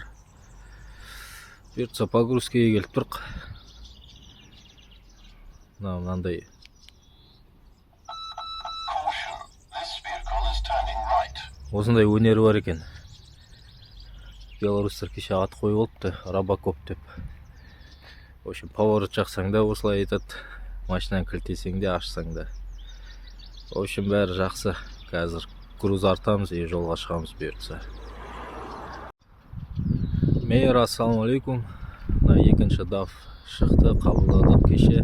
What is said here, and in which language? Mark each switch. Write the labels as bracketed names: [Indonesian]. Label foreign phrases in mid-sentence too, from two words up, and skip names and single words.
[Kazakh] Бұйыртса погрузкеге келіп тұрқ. Мынандай осындай өнері бар екен. Белорустар кеше ат қойып алыпты, Робокоп деп. [Russian] В общем, [Kazakh] поворот жақсаң да осылай айтады, машинаны кілтесең де, ашсаң да. [Russian] В общем, [Kazakh] бәрі жақсы. Қазір груз артамыз и жолға шығамыз бұйыртса. Мейер, ассалаумалейкум. На екінші DAF шықты, қабылдадық кеше.